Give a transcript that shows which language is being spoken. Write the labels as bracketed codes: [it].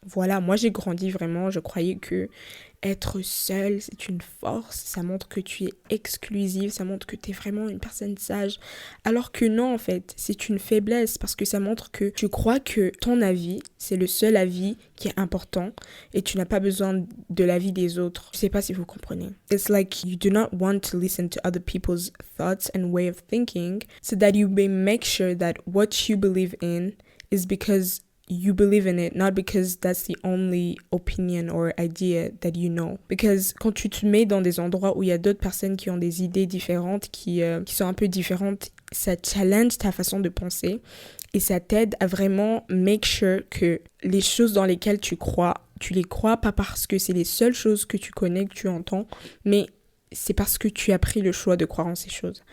[fr] Voilà, moi j'ai grandi vraiment, je croyais que être seul, c'est une force, ça montre que tu es exclusive, ça montre que tu es vraiment une personne sage. Alors que non, en fait, c'est une faiblesse parce que ça montre que tu crois que ton avis, c'est le seul avis qui est important et tu n'as pas besoin de l'avis des autres. Je sais pas si vous comprenez. [en] It's like you do not want to listen to other people's thoughts and way of thinking so that you may make sure that what you believe in is because you believe in it, not because that's the only opinion or idea that you know. [fr] Because quand tu te mets dans des endroits où il y a d'autres personnes qui ont des idées différentes, qui sont un peu différentes, ça challenge ta façon de penser et ça t'aide à vraiment [en] make sure [fr] que les choses dans lesquelles tu crois, tu les crois pas parce que c'est les seules choses que tu connais, que tu entends, mais c'est parce que tu as pris le choix de croire en ces choses.